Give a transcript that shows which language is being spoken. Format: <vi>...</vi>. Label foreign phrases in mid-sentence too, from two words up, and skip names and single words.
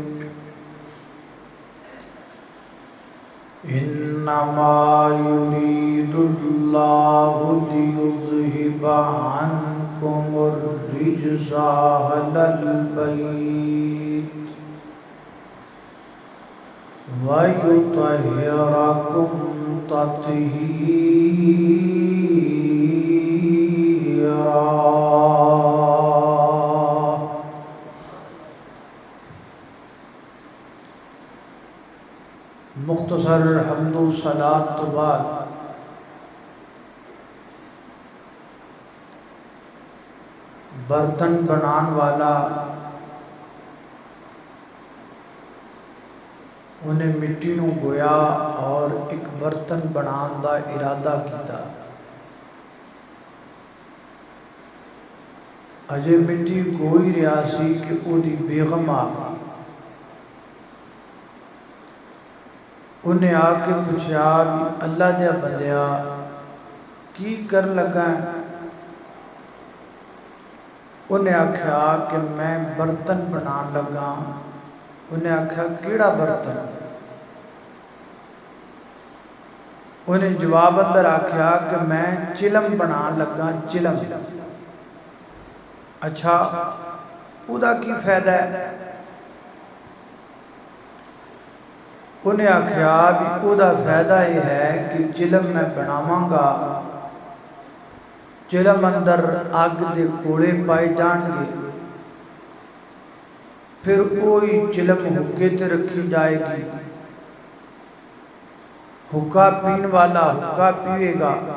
<ar>إنما يريد الله ليذهب عنكم الرجس أهل البيت ويطهركم تطهيرا۔</ar> <pa>مختصر حمد و صلاۃ تو بعد برتن بنان والا انہیں مٹی نو گویا اور ایک برتن بنان دا ارادہ کیتا۔ اجے مٹی گوئی رہا سی کہ او دی بیگم آ گئی۔ انہیں آ کے پوچھا کہ اللہ دیا بندیا کی کر لگا ہے؟ انہیں آکھا کہ میں برتن بنان لگا۔ انہیں آکھا کیڑا برتن؟ انہیں جواب اندر آکھا کہ میں چلم بنان لگا۔ چلم اچھا ਉਹਦਾ ਕੀ ਫਾਇਦਾ ਹੈ? ਉਹਨੇ ਆਖਿਆ ਵੀ ਉਹਦਾ ਫਾਇਦਾ ਇਹ ਹੈ ਕਿ ਚਿਲਮ ਮੈਂ ਬਣਾਵਾਂਗਾ, ਚਿਲਮ ਅੰਦਰ ਅੱਗ ਦੇ ਕੋਲੇ ਪਾਏ ਜਾਣਗੇ, ਫਿਰ ਉਹੀ ਚਿਲਮ ਹੁੱਕੇ ਤੇ ਰੱਖੀ ਜਾਏਗੀ, ਹੁੱਕਾ ਪੀਣ ਵਾਲਾ ਹੁੱਕਾ ਪੀਵੇਗਾ।</pa>